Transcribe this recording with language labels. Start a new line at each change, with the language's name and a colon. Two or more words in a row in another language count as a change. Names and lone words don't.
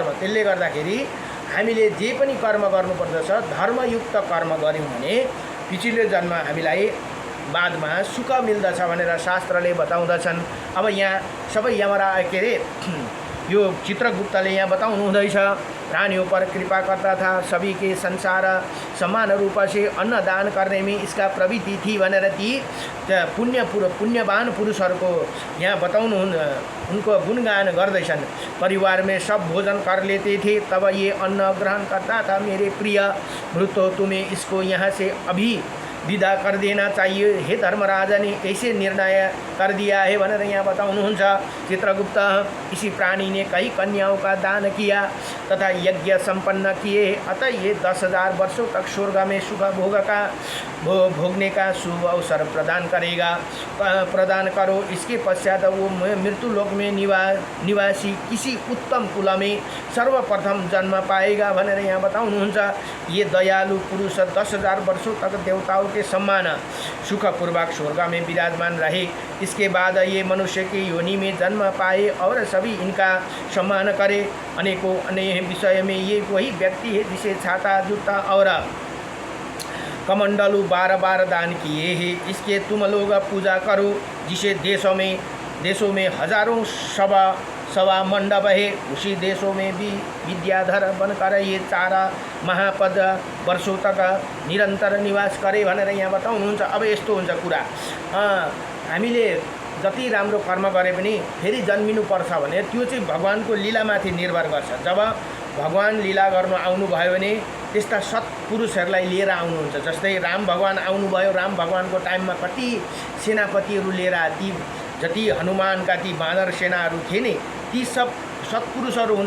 Nepali: त्यसले गर्दाखेरि हामीले जे पनि कर्म गर्नुपर्दछ, धर्मयुक्त कर्म गऱ्यौँ भने
Hindi: पिछले जन्म
Nepali: हामीलाई बादमा सुख मिल्दछ भनेर शास्त्रले बताउँदछन्। अब यहाँ सबै यो चित्रगुप्तले यहाँ बताउनुहुँदैछ।
Hindi: प्राणियों पर कृपा करता था, सभी के संसार समान रूप से अन्न दान करने में इसका प्रवृत्ति थी
Nepali: भनेर ती पुण्यवान पुरुषहरूको यहाँ बताउनु उनको गुणगान गर्दैछन्।
Hindi: परिवार में सब भोजन कर लेते थे, तब ये अन्न ग्रहण करता था। मेरे प्रिय भृत्यो, तुम्हें इसको यहाँ से अभी विदा कर देना चाहिए। हे धर्मराजा ने ऐसे निर्णय कर दिया है
Nepali: भनेर यहाँ बताउनुहुन्छ चित्रगुप्त।
Hindi: इसी प्राणी ने कई कन्याओं का दान किया तथा यज्ञ संपन्न किए, अतः ये 10,000 वर्षों तक स्वर्ग में सुख भोगने का शुभ अवसर प्रदान करो। इसके पश्चात वो मृत्यु लोक में निवासी किसी उत्तम कुल में सर्वप्रथम जन्म पाएगा
Nepali: भनेर यहाँ बताउनुहुन्छ।
Hindi: ये दयालु पुरुष 10,000 वर्षों तक देवताओं के सम्मान सुखपूर्वक स्वर्ग में विराजमान रहे। इसके बाद ये मनुष्य की योनि में जन्म पाए और सभी इनका सम्मान करे। अनेकों अन्य विषय में ये वही व्यक्ति है जिसे छाता, जूता और कमंडलू 12 दान किए हैं। इसके तुम लोग पूजा करो। जिसे देशों में हजारों सभा मंडप है, उसी देशों में भी विद्याधर बनकर ये 4 महापद वर्षों तक निरंतर निवास करे
Nepali: भनेर यहाँ बताउनुहुन्छ। अब यस्तो हुन्छ कुरा, हामीले जति राम्रो कर्म गरे पनि फेरि जन्मिनुपर्छ भने त्यो चाहिँ भगवानको लीलामाथि निर्भर गर्छ। जब भगवान लीला गर्न आउनुभयो भने त्यस्ता सत्पुरुषहरूलाई लिएर आउनुहुन्छ। जस्तै राम भगवान आउनुभयो, राम भगवानको टाइममा कति सेनापतिहरू लिएर ती जति हनुमानका ती बानर सेनाहरू थिए नि, ती सब सत्पुरुषहरू हुन्।